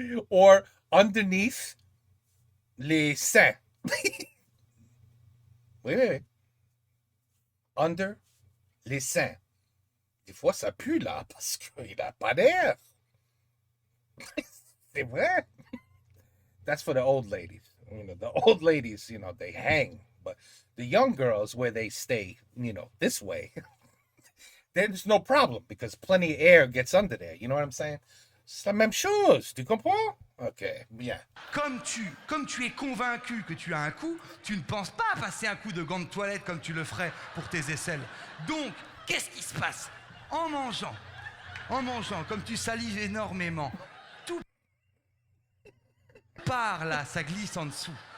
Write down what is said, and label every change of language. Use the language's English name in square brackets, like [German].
[English] Or underneath les seins. [French] Oui. Under les seins. Des fois, ça pue là parce qu'il n'a pas d'air. C'est vrai. [English] That's for the old ladies. You know, the old ladies, you know, they hang. But the young girls, where they stay, you know, this way, there's no problem because plenty of air gets under there. [French] You know what I'm saying? C'est la même chose. Tu comprends? Ok, bien. Comme tu es convaincu que tu as un cou, tu ne penses pas à passer un coup de gant de toilette comme tu le ferais pour tes aisselles. Donc, qu'est-ce qui se passe? En mangeant, comme tu salives énormément, tout part là, ça glisse en dessous.